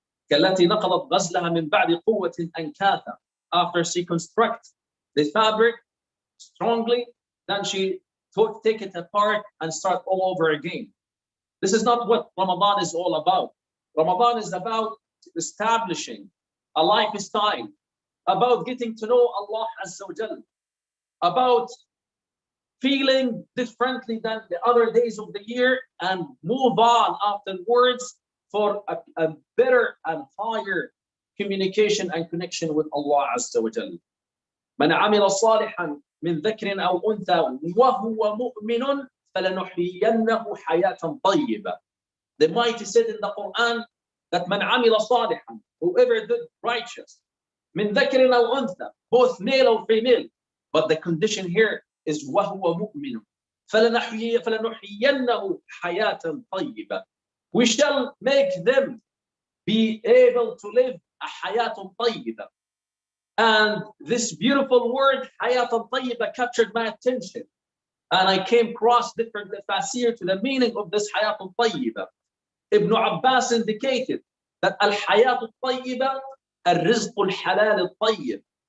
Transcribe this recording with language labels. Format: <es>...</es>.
<ar>كالتي نقضت غزلها من بعد قوة أنكاثا.</ar> <en>After she constructs the fabric strongly, then she take it apart and start all over again. This is not what Ramadan is all about. Ramadan is about establishing a lifestyle, about getting to know Allah Azza wa Jal, about feeling differently than the other days of the year and move on afterwards for a better and higher communication and connection with Allah Azza wa Jal.</en> <ar>من عمل صالحا من ذكر أو أنثى وهو مؤمن فلنحيينه حياة طيبة.</ar> <en>The mighty said in the Quran that</en> <ar>من عمل صالحا,</ar> <en>whoever did righteous,</en> <ar>من ذكر أو أنثى,</ar> <en>both male or female, but the condition here is</en> <ar>وهو مؤمن فلنحيينه حياة طيبة.</ar> <en>We shall make them be able to live a حياة طيبة. And this beautiful word, حياة طيبة, captured my attention. And I came across different tafsir to the meaning of this حياة طيبة. Ibn Abbas indicated that</en> <ar>الحياة الطيبة الرزق الحلال الطيب.</ar>